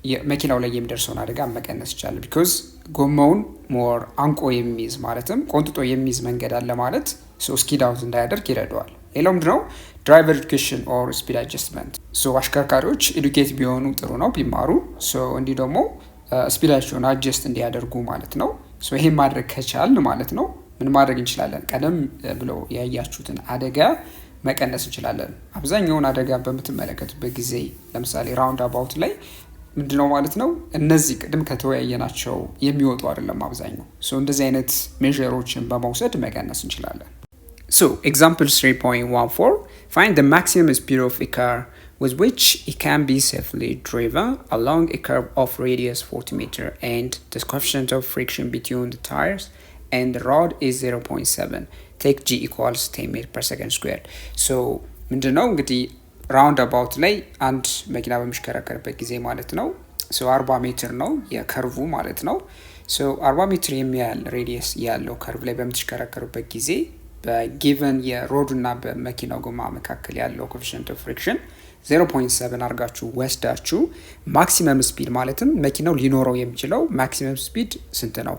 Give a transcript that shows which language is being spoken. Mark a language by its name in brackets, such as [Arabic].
[Amharic] መኪናው ላይ የሚደርሰውን አደጋ መቀነስ ይቻላል። ቢኮዝ ጎማውን ሞር አንቆ የሚይዝ ማለትም ቆንጥጦ የሚይዝ መንገድ አለ ማለት ሶ ስኪድ አውት እንዳያደርግ ይረዳዋል። ሌላው ምንድነው? ድራይቨር ኤዱኬሽን ኦር ስፒድ አጀስትመንት። ሶ አሽከርካሪዎች ኤዱኬት ቢሆኑ ጥሩ ነው ቢማሩ። ሶ እንዲህ ደግሞ ስፒዳቸውን አጀስት እንዲያደርጉ ማለት ነው። ሶ ይሄን ማድረግ ከቻል ማለት ነው ምን ማድረግ እንችላለን? ቀደም ብሎ ያያችሁትን አደጋ መቀነስ እንችላለን። አብዛኛውን አደጋ በምትመለከቱበት ጊዜ ለምሳሌ ራውንድ አባውት ላይ ምንድነው ማለት ነው እነዚህ ቅድም ከተወያየናቸው የሚወጡ አይደለም አብዛኛው። ሶ እንደዚህ አይነት ሜዠሮችን በመውሰድ መቀነስ እንችላለን። [English] So example 3.14 find the maximum speed of a car with which it can be safely driven along a curve of radius 40 meter and the coefficient of friction between the tires and the rod is 0.7. Take g equals 10 meter per second squared. [Amharic] So ምንድነው እንግዲህ ራውንድ አባውት ላይ አንድ መኪና በሚሽከረከርበት ጊዜ ማለት ነው ሶ 40 ሜትር ነው የከርቭ ማለት ነው። ሶ 40 ሜትር የሚያህል ሬዲየስ ያለው ከርቭ ላይ በምትሽከረከሩበት ጊዜ በጊቨን የሮድ እና በመኪናው ጎማ መካከል ያለው ኮኤፊሺየንት ኦፍ ፍሪክሽን 0.7 አድርጋችሁ ወስዳችሁ ማክሲመም ስፒድ ማለትም መኪናው ሊኖረው የሚችለው ማክሲመም ስፒድ ስንት ነው?